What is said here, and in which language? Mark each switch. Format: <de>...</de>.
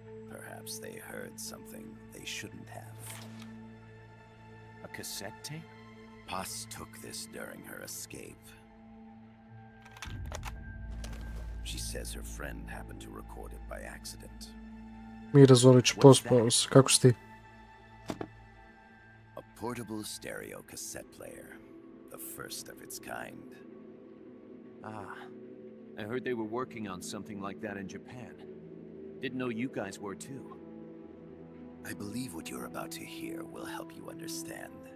<en>Perhaps they heard something they shouldn't have. A cassette tape? Paz took this during her escape. She says her friend happened to record it by accident.</en> <hr>Mira Zolić, pozdrav, kako si ti?</hr> <en>A portable stereo cassette player, the first of its kind. Ah, I heard they were working on something like that in Japan. Didn't know you guys were too. I believe what you're about to hear will help you understand.</en>